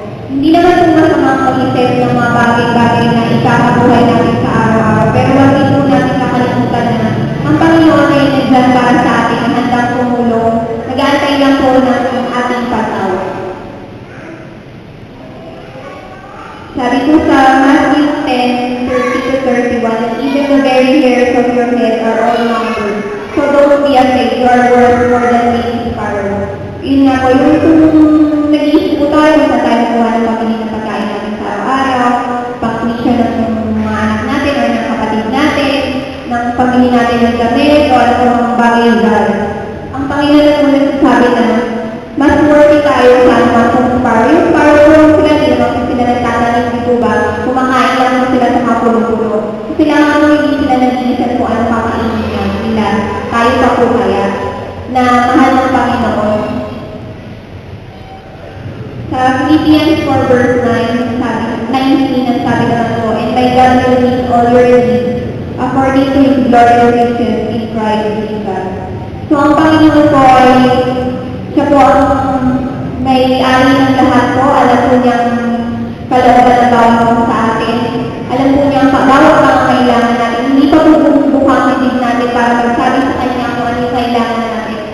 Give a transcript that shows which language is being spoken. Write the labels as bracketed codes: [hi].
[tl] Hindi naman kung masamang mag-isip ng mga bagay-bagay na ikakabuhay natin sa araw-araw, pero wag din po natin nakalimutan na ang Panginoon ay nagdaan para sa atin ang handang tumulong, nag-aantay lang po ng ating patawad. Sabi ko sa [en] Matthew 10:30-31, even the very hairs of your head are all numbered. So don't be afraid, you are worth more than many sparrows. [tl] Yun nga po, yung nag-iisip po tayo kung saan tayo kuha ng pamilya ng pagkain natin sa araw-araw, pang-tuition ng mga anak natin o ng kapatid natin, ng pamilya natin ng gamit o ano mga bagay-bagay. Ang Panginoon po nagsasabi na mas worthy tayo sa mga sparrow. Yung sparrow sila, hindi naman sila nagtatanim dito ba, kumakain lang mo sila sa kapulo-pulo. Sila nga hindi sila nag-iisip kung ano kakainin nila. Tayo pa po kaya na mahal ng Panginoon. Sa Philippians 4 verse 9, ang sabi naman po, [en] and by God will meet all your needs according to His glorious riches in Christ Jesus. [tl] So ang Panginoon po ay siya po ang may-ari ng lahat po. Alam po niyang kalooban ng bawat sa atin. Alam po niyang bawat pangangailangan natin. Hindi pa po bubukang bibig natin para magsabi sa Kanya kung ano yung kailangan natin.